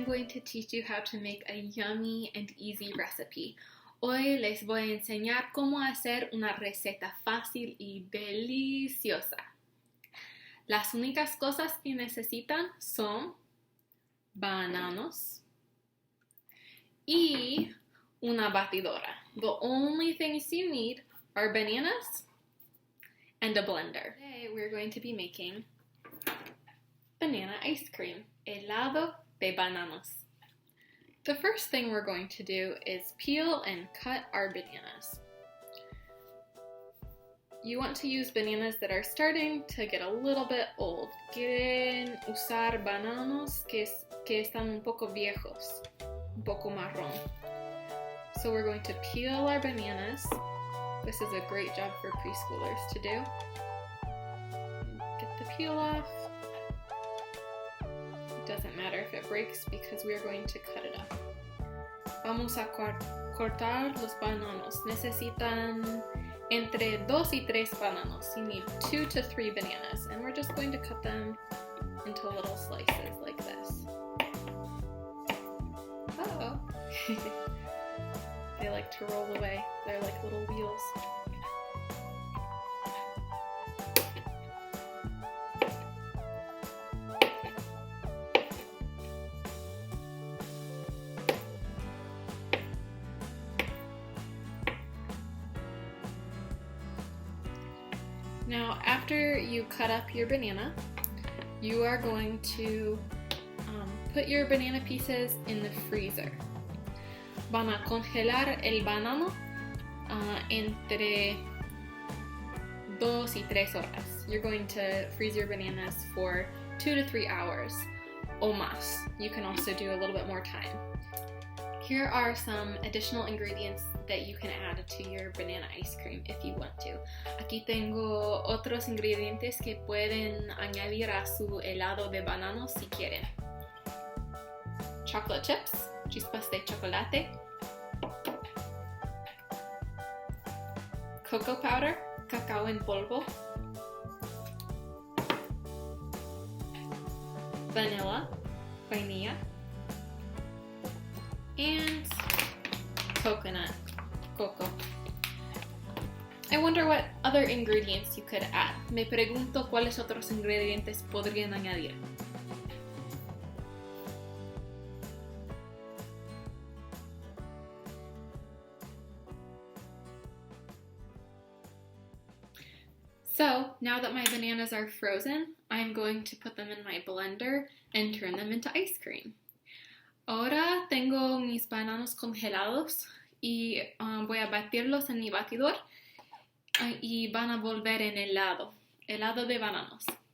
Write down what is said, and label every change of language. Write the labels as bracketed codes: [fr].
[en] to teach you how to make a yummy and easy recipe. [es] Hoy les voy a enseñar cómo hacer una receta fácil y deliciosa. Las únicas cosas que necesitan son bananos y una batidora. [en] The only things you need are bananas and a blender. Today we're going to be making banana ice cream, [es] helado de bananos. [en] The first thing we're going to do is peel and cut our bananas. You want to use bananas that are starting to get a little bit old. [es] Quieren usar bananos que están un poco viejos, un poco marrón. [en] So we're going to peel our bananas. This is a great job for preschoolers to do. Get the peel off. It doesn't matter if it breaks because we are going to cut it up. [es] Vamos a cortar los bananos. Necesitan entre 2 y 3 bananos. [en] You need 2 to 3 bananas, and we're just going to cut them into little slices like this. Uh-oh. They like to roll away. They're like little wheels. Now, after you cut up your banana, you are going to put your banana pieces in the freezer. [es] Van a congelar el banano entre 2 y 3 horas. [en] You're going to freeze your bananas for 2 to 3 hours [es] o más. [en] You can also do a little bit more time. Here are some additional ingredients that you can add to your banana ice cream if you want to. [es] Aquí tengo otros ingredientes que pueden añadir a su helado de bananos si quieren. [en] Chocolate chips, [es] chispas de chocolate, [en] cocoa powder, [es] cacao en polvo, vainilla, [en] and coconut, [es] coco. [en] I wonder what other ingredients you could add. [es] Me pregunto cuáles otros ingredientes podrían añadir. [en] So, now that my bananas are frozen, I'm going to put them in my blender and turn them into ice cream. [es] Ahora tengo mis bananos congelados y voy a batirlos en mi batidor y van a volver en helado de bananos.